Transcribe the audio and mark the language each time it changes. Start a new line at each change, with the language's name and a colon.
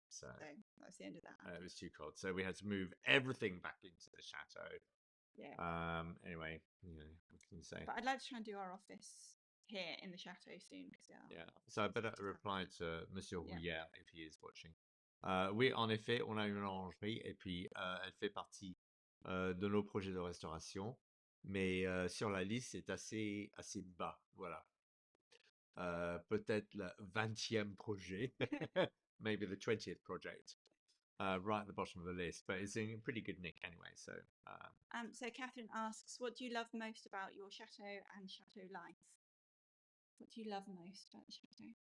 English: So So that's the end of that. it was too cold, so we had to move everything back into the chateau. Yeah. Anyway, what can you say? But I'd like to try and do our office here in the chateau soon because Yeah. So I better reply to Monsieur Yeah. Rouillère if he is watching.
French: Oui, en effet, on a une orangerie et puis elle fait partie de nos projets de restauration, mais sur la liste c'est assez bas, voilà. Peut-être le 20e projet,
English: maybe the 20th project, right at the bottom of the list, but it's in pretty good nick anyway. So Catherine asks, what do you love most about your chateau and chateau life? What do you love most about the chateau?